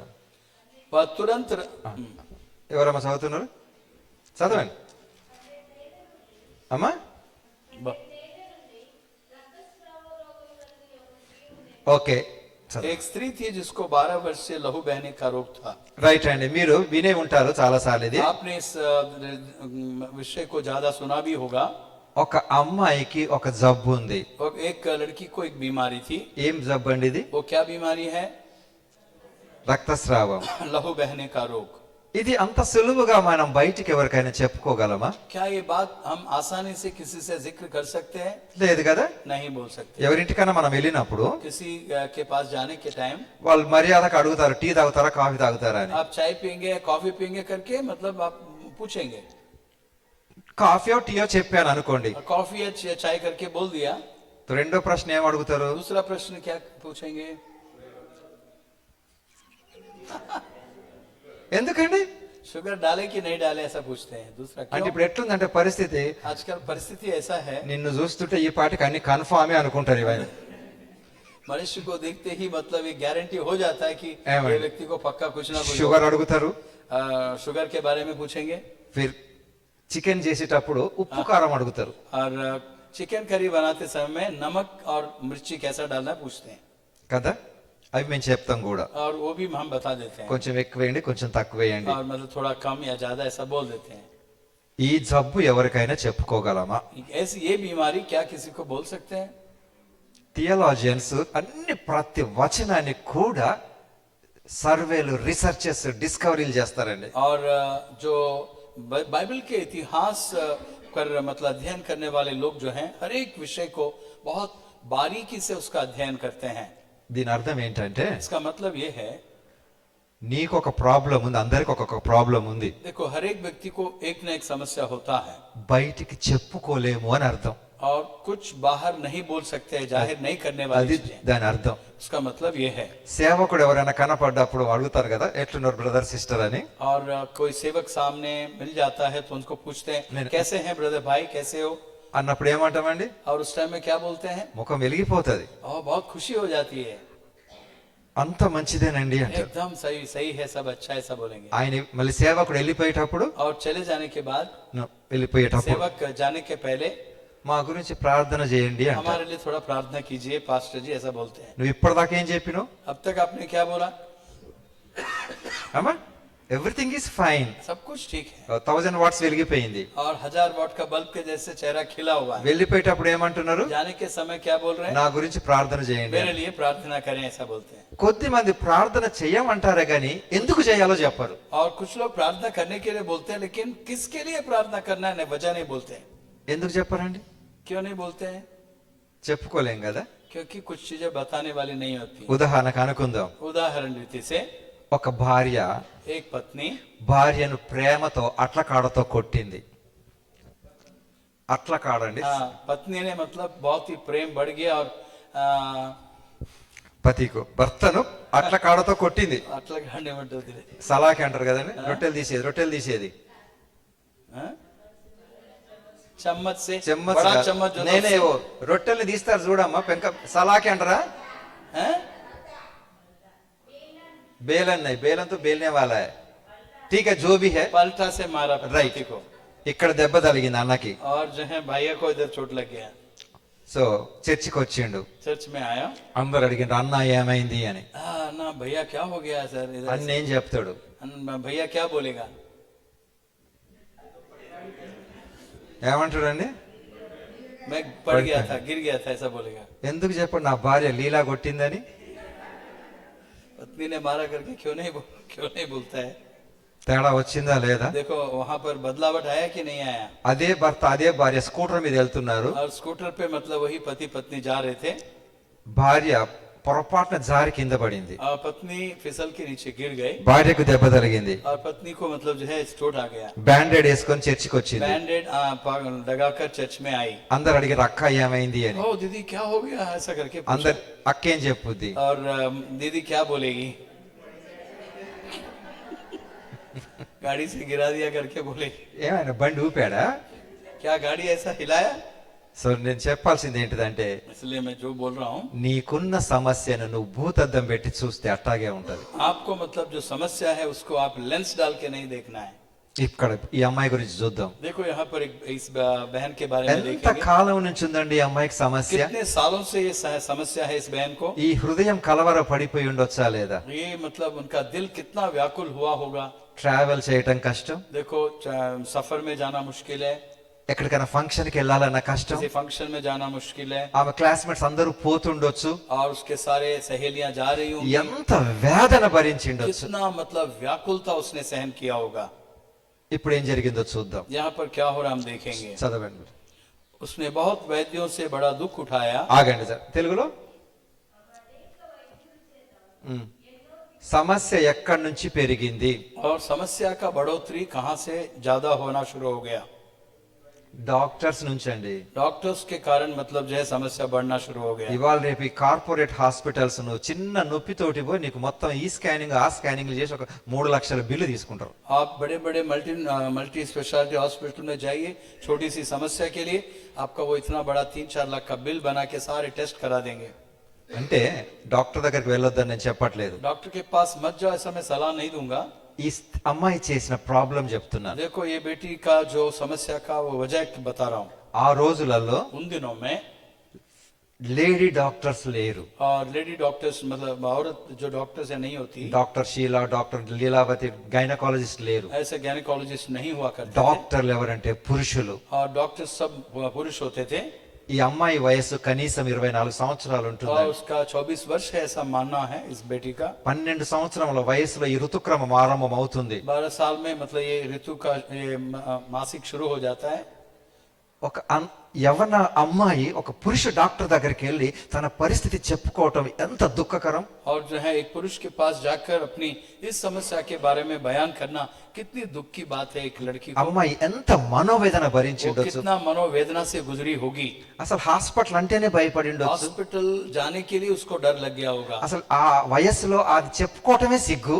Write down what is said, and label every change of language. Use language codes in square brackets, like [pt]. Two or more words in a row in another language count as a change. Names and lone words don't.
[hi] वह तुरंत [te] ఎవరమ్మా చదువుతున్నారు? చదవండి అమ్మా. ఓకే, [hi] एक स्त्री थी जिसको 12 वर्ष से लहू बहने का रोग था. [te] రైట్ అండి. మీరు వినే ఉంటారు చాలా సార్లు ఇది. [hi] आपने इस विषय को ज्यादा सुना भी होगा. [te] ఒక అమ్మాయికి ఒక జబ్బు ఉంది. [hi] और एक लड़की को एक बीमारी थी. [te] ఏం జబ్బు అండి ఇది? [hi] वो क्या बीमारी है? [te] రక్తస్రావం. [hi] लहू बहने का रोग. [te] ఇది అంత సులువుగా మనం బయటికి ఎవరికైనా చెప్పుకోగలమా? [hi] क्या ये बात हम आसानी से किसी से जिक्र कर सकते हैं? [te] లేదు కదా. [hi] नहीं बोल सकते. [te] ఎవరింటికైనా మనం వెళ్ళినప్పుడు [hi] किसी के पास जाने के टाइम [te] వాళ్ళు మర్యాదకు అడుగుతారు, టీ తాగుతారా కాఫీ తాగుతారా అని. [hi] आप चाय पियेंगे या कॉफी पियेंगे करके मतलब आप पूछेंगे. [te] కాఫీయో టీయో చెప్పాను అనుకోండి, [hi] कॉफी या चाय करके बोल दिया, [te] तो రెండో ప్రశ్న ఏం అడుగుతారు? [hi] दूसरा प्रश्न क्या पूछेंगे? [te] ఎందుకండి? [hi] शुगर डाले कि नहीं डाले ऐसा पूछते हैं. दूसरा [te] అంటే [hi] क्यों? [te] ఇప్పుడు ఎట్లుందంటే పరిస్థితి, [hi] आजकल परिस्थिति ऐसा है, [te] నిన్ను చూస్తుంటే ఈ పాటికి అన్ని కన్ఫామే అనుకుంటారు ఇవన్నీ. [hi] मनुष्य को देखते ही मतलब ये गारंटी हो जाता है कि एवं। ये व्यक्ति को पक्का कुछ ना कुछ [te] షుగర్ అడుగుతారు, [hi] शुगर के बारे में पूछेंगे. [te] ఫిర్ చికెన్ చేసేటప్పుడు ఉప్పు కారం అడుగుతారు. [hi] और चिकन करी बनाते समय में नमक और मिर्ची कैसा डालना पूछते हैं. [te] కదా, అవి మేము చెప్తాం కూడా. [hi] और वो भी हम बता देते हैं. [te] కొంచెం ఎక్కువ వేయండి, కొంచెం తక్కువ వేయండి. [hi] और मतलब थोड़ा कम या ज्यादा ऐसा बोल देते हैं. [te] ఈ జబ్బు ఎవరికైనా చెప్పుకోగలమా? [hi] ऐसी ये बीमारी क्या किसी को बोल सकते हैं? [te] థియాలజియన్స్ అన్ని ప్రతి వచనాన్ని కూడా సర్వేలు, రీసెర్చెస్, డిస్కవరీలు చేస్తారండి. [hi] और जो बाइबल के इतिहास पर मतलब अध्ययन करने वाले लोग जो हैं, हर एक विषय को बहुत बारीकी से उसका अध्ययन करते हैं. [te] దీని అర్థం ఏంటంటే, [hi] इसका मतलब ये है, [te] నీకు ఒక ప్రాబ్లం ఉంది, అందరికి ఒక్కొక్క ప్రాబ్లం ఉంది, [hi] देखो हर एक व्यक्ति को एक न एक समस्या होता है [te] బయటికి చెప్పుకోలేము అని అర్థం. [hi] और कुछ बाहर नहीं बोल सकते हैं, जाहिर नहीं करने [te] అది [hi] वाली चीजें. [te] దాని అర్థం. [hi] उसका मतलब ये है. [te] సేవకుడు ఎవరైనా కనపడ్డప్పుడు అడుగుతారు కదా, ఎట్లున్నారు [en] brother sister [te] అని. [hi] और कोई सेवक सामने मिल जाता है तो उनको पूछते हैं, कैसे हैं ब्रदर भाई, कैसे हो? [te] అన్నప్పుడు ఏమంటామండి? [hi] और उस टाइम में क्या बोलते हैं? [te] ముఖం వెలిగిపోతుంది. [hi] और बहुत खुशी हो जाती है, [te] అంత మంచిదేనండి అంటారు. [hi] एकदम सही सही है, सब अच्छा है, सब बोलेंगे. [te] ఆయన మళ్ళీ సేవకుడు వెళ్ళిపోయేటప్పుడు [hi] और चले जाने के बाद, [te] వెళ్ళిపోయేటప్పుడు [hi] सेवक जाने के पहले, [te] మా గురించి ప్రార్థన చేయండి అంటారు. [hi] हमारे लिए थोड़ा प्रार्थना कीजिए पास्टर जी, ऐसा बोलते हैं. [te] నువ్వు ఇప్పటిదాకా ఏం చెప్పినావు [hi] अब तक आपने क्या बोला? [te] అమ్మా? [en] everything is fine. [hi] सब कुछ ठीक है. [te] 1000 వాట్స్ వెలిగిపోయింది. [hi] और 1000 वाट का बल्ब के जैसे चेहरा खिला हुआ है. [te] వెళ్ళిపోయేటప్పుడు ఏమంటున్నారు? [hi] जाने के समय क्या बोल रहे हैं? [te] నా గురించి ప్రార్థన చేయండి. [hi] मेरे लिए प्रार्थना करें, ऐसा बोलते हैं. [te] కొద్ది మంది ప్రార్థన చేయమంటారే గాని ఎందుకు చేయాలో చెప్పరు. [hi] और कुछ लोग प्रार्थना करने के लिए बोलते हैं, लेकिन किसके लिए प्रार्थना करना है वजह नहीं बोलते हैं. [te] ఎందుకు చెప్పరండి? [hi] क्यों नहीं बोलते हैं? [te] చెప్పుకోలేం కదా. [hi] क्योंकि कुछ चीजें बताने वाली नहीं होती. [te] ఉదాహరణకు అనుకుందాం, [hi] उदाहरण रीति से, [te] ఒక భార్య [hi] एक पत्नी [te] భార్యను ప్రేమతో అట్లకాడతో కొట్టింది. అట్లకాడండి, [hi] पत्नी ने मतलब बहुत ही प्रेम बढ़ गया और [te] పతికు భర్తను అట్ల కాడతో కొట్టింది. అట్లా కాండి ఏమంటుంది సలాకి అంటారు కదండి, రొట్టెలు తీసేది [hi] हाँ? चम्मच से చెమ్మచ్ बड़ा [te] కాదు. [hi] चम्मच जो [te] నేనే [hi] उससे- [te] ఓ రొట్టెల్ని తీస్తారు చూడమ్మా, పెంక సలాకి అంటారా? [hi] हैं? बेलन नहीं, बेलन तो बेलने वाला है. ठीक है, जो भी है. पलटा से मारा [te] రైట్. [hi] पति को [te] ఇక్కడ దెబ్బ తగిలింది అన్నకి. [hi] और जो है भैया को इधर चोट लग गया. [te] సో చర్చికి వచ్చిండు. [hi] चर्च में आया, [te] అందరు అడిగిండ్రు అన్న ఏమైంది అని. [hi] ना भैया क्या हो गया सर इधर [te] అన్న ఏం చెప్తాడు? [hi] भैया क्या बोलेगा? [te] ఏమంటాడండి? [hi] मैं पड़ गया था, गिर गया था, ऐसा बोलेगा. [te] ఎందుకు చెప్పండి, నా భార్య లీలా కొట్టిందని. [hi] पत्नी ने मारा करके क्यों नहीं बोलता है? [te] తేడా వచ్చిందా లేదా? [hi] देखो वहां पर बदलावट आया कि नहीं आया? [te] అదే భర్త అదే భార్య స్కూటర్ మీద వెళ్తున్నారు. [hi] और स्कूटर पे मतलब वही पति पत्नी जा रहे थे [te] భార్య పొరపాటున జారి కింద పడింది. [hi] और पत्नी फिसल के नीचे गिर गई [te] భార్యకు దెబ్బ తగిలింది. [hi] और पत्नी को मतलब जो है चोट आ गया. [te] బ్యాండేడ్ వేసుకొని చర్చికి వచ్చింది. [hi] बैंडेड लगाकर चर्च में आई. [te] అందరు అడిగారు అక్క ఏమైంది అని. [hi] ओ दीदी क्या हो गया, ऐसा करके पूछा. [te] అందరు అక్క ఏం చెప్పుద్ది? [hi] और दीदी क्या बोलेगी? गाड़ी से गिरा दिया करके बोलेगी. [te] ఏమైనా బండి ఊపాడా? [hi] क्या गाड़ी ऐसा हिलाया? [te] సో నేను చెప్పాల్సింది ఏంటిదంటే, [hi] इसलिए मैं जो बोल रहा हूँ, [te] నీకున్న సమస్యను నువ్వు భూతద్దం పెట్టి చూస్తే అట్టాగే ఉంటది. [hi] आपको मतलब जो समस्या है उसको आप लेंस डाल के नहीं देखना है. [te] ఇక్కడ ఈ అమ్మాయి గురించి చూద్దాం. [hi] देखो यहाँ पर इस बहन के बारे में [te] ఎంత [hi] देखेंगे. [te] కాలం నుంచి ఉందండి ఈ అమ్మాయికి సమస్య? [hi] कितने सालों से ये समस्या है इस बहन को. [te] ఈ హృదయం కలవర పడిపోయి ఉండొచ్చా లేదా? [hi] ये मतलब उनका दिल कितना व्याकुल हुआ होगा. [te] ట్రావెల్ చేయటం కష్టం, [hi] देखो सफर में जाना मुश्किल है, [te] ఎక్కడికైనా ఫంక్షన్ కి వెళ్ళాలన్న కష్టం, [hi] किसी फंक्शन में जाना मुश्किल है, [te] ఆమె క్లాస్మేట్స్ అందరూ పోతుండొచ్చు. [hi] और उसके सारे सहेलियां जा रही होंगी. [te] ఎంత వేదన భరించిండొచ్చు. [hi] कितना मतलब व्याकुलता उसने सहन किया होगा. [te] ఇప్పుడు ఏం జరిగిందో చూద్దాం. [hi] यहाँ पर क्या हो रहा हम देखेंगे. [te] చదవండి. [hi] उसने बहुत वैद्यों से बड़ा दुख उठाया. [te] ఆగండి సార్, తెలుగులో. సమస్య ఎక్కడి నుంచి పెరిగింది? [hi] और समस्या का बढ़ोतरी कहाँ से ज्यादा होना शुरू हो गया? [te] డాక్టర్స్ నుంచి అండి. [hi] डॉक्टर्स के कारण मतलब जो है समस्या बढ़ना शुरू हो गया. [te] ఇవాళ రేపు ఈ [en] corporate hospitals [te] నువ్వు చిన్న నొప్పితోటి పోయి నీకు మొత్తం ఈ స్కానింగ్ ఆ స్కానింగ్ చేసి ఒక 3 లక్షల బిల్లు తీసుకుంటారు. [hi] आप बड़े बड़े [en] multi speciality hospital [hi] में जाइए, छोटी सी समस्या के लिए आपका वो इतना बड़ा 3-4 लाख का बिल बना के सारे टेस्ट करा देंगे. [te] అంటే డాక్టర్ దగ్గరికి వెళ్ళొద్దని నేను చెప్పట్లేదు. [hi] डॉक्टर के पास मत जाओ ऐसा मैं सलाह नहीं दूंगा. [te] ఈ అమ్మాయి చేసిన ప్రాబ్లం చెప్తున్నాను. [hi] देखो ये बेटी का जो समस्या का वो वजह बता रहा हूँ. [te] ఆ రోజులలో [hi] उन दिनों में [en] lady doctors [te] లేరు. [hi] और [en] lady doctors [hi] मतलब औरत जो डॉक्टर्स नहीं होती, [te] డాక్టర్ షీలా, డాక్టర్ లీలావతి, గైనకాలజిస్ట్ లేరు. [hi] ऐसे गैनकोलॉजिस्ट नहीं हुआ करते थे. [te] డాక్టర్లు ఎవరంటే పురుషులు. [hi] और डॉक्टर सब पुरुष होते थे. [te] ఈ అమ్మాయి వయస్సు కనీసం 24 సంవత్సరాలు [hi] और [te] ఉంటుంది. [hi] उसका 24 वर्ष है ऐसा मानना है इस बेटी का. [te] 12 సంవత్సరముల వయసులో ఈ ఋతుక్రమం ఆరంభం అవుతుంది. [hi] 12 साल में मतलब ये ऋतु का ये मासिक शुरू हो जाता है. [te] ఒక యవన అమ్మాయి ఒక పురుష డాక్టర్ దగ్గరికి వెళ్ళి తన పరిస్థితి చెప్పుకోవటం ఎంత దుఃఖకరం. [hi] और जो है एक पुरुष के पास जाकर अपनी इस समस्या के बारे में बयान करना कितनी दुख की बात है. एक लड़की को [te] అమ్మాయి ఎంత మనోవేదన [hi] वो [te] భరించిండొచ్చు. [hi] कितना मनोवेदना से गुजरी होगी. [te] అసలు హాస్పిటల్ అంటేనే భయపడిండొచ్చు. [hi] हॉस्पिटल जाने के लिए उसको डर लग गया होगा. [te] అసలు ఆ వయస్సులో అది చెప్పుకోవటమే సిగ్గు.